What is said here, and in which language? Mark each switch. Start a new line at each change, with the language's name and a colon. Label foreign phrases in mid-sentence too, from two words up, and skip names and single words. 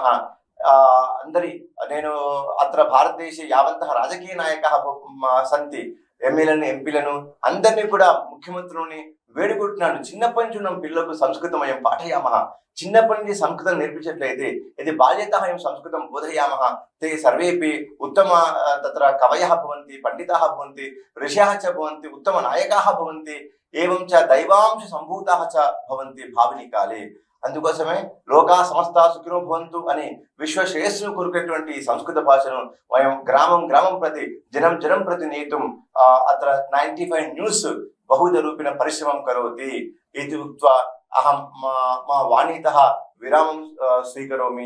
Telugu: అందరి నేను
Sanskrit: అత్ర భారతదేశే యావంతః రాజకీయ నాయకాः సంతి
Telugu: ఎమ్మెల్యేలను ఎంపీలను అందరినీ కూడా ముఖ్యమంత్రులని వేడుకుంటున్నాను, చిన్నప్పటి నుంచి ఉన్న పిల్లలకు
Sanskrit: సంస్కృతమయం పాఠయామః।
Telugu: చిన్నప్పటి నుంచి సంస్కృతం నేర్పించినట్లయితే ఇది
Sanskrit: బాల్యతః సంస్కృతం బోధయామః ते सर्वेपि उत्तम तत्र कवयः भवन्ति, पंडिताः भवन्ति, ऋषयः च भवन्ति, उत्तम नायकाः भवन्ति, एवं च दैवांश सम्भूताः च भवन्ति भाविनी काले। అందుకోసమే లోకా సమస్త సుఖినో భవంతు
Telugu: అని విశ్వ శ్రేయస్సును కోరుకునేటువంటి సంస్కృత భాషను
Sanskrit: వయం గ్రామం గ్రామం ప్రతి జనం జనం ప్రతి నేతుం అత్ర 95 న్యూస్ బహువిధ రూపేణ పరిశ్రమం కరోతి ఇది ఉక్త్వా అహం మా వాణీతః విరామం స్వీకరోమి।